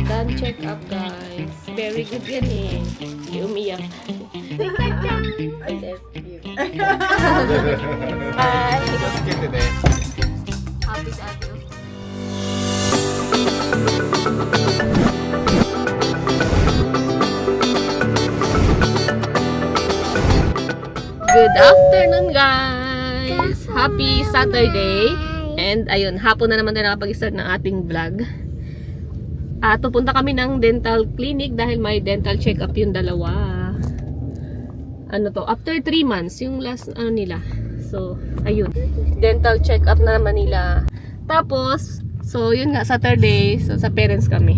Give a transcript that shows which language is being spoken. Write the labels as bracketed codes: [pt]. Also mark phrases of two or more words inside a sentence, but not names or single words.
[en] Done check up, guys. Very good [tl] yan eh. Hindi umiyak. Bye! [ja] 気をつけてね。 [tl] Happy sa atin. [en] Good afternoon, guys! Happy Saturday! [tl] And ayun, hapon na naman tayo nakapag-start ng ating vlog. At pupunta kami ng [en] dental clinic [tl] dahil may [en] dental check-up [tl] yung dalawa. Ano to? [en] After 3 months, [tl] yung last ano nila. So, ayun. [en] Dental check-up [tl] na naman nila. Tapos, so yun nga, Saturday, so sa parents kami.